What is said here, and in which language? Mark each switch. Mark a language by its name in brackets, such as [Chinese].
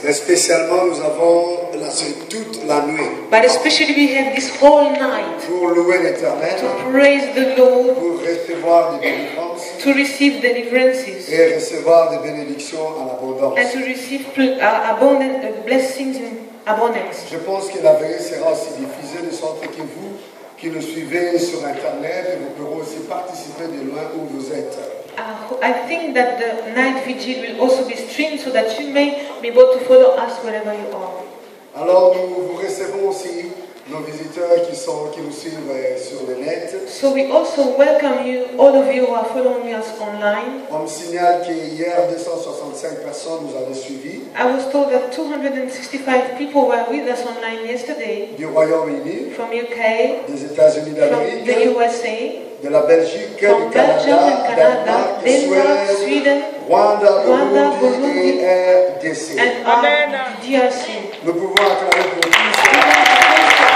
[French] Mais spécialement, nous avons toute la nuit. [English] But especially we have this whole night. [French] Pour louer l'Éternel. [English] To praise the Lord. [French] Pour recevoir des délivrances. [English] To receive deliverances. [French] Et recevoir des bénédictions en abondance. [English] And to receive abundant blessings in abundance. [French] Je pense que la veillée sera aussi diffusée de sorte que vous qui nous suivez sur Internet, vous pourrez aussi participer de loin où vous êtes. [English] I think that the night vigil will also be streamed so that you may be able to follow us wherever you are. [French] Alors nous vous recevons aussi nos visiteurs qui nous suivent sur le net. [English] So we also welcome you, all of you who are following us online. [French] On me signale qu'hier 265 personnes nous avaient suivis. [English] I was told that 265 people were with us online yesterday. [French] Du Royaume-Uni, [English] from UK, [French] des États-Unis d'Amérique, [English] from the USA, [French] de la Belgique, [English] from [French] du Canada, [English] Denmark, Sweden, [French] Rwanda, Burundi et RDC. [English] And DRC. [French] Nous pouvons acclamer pour tous.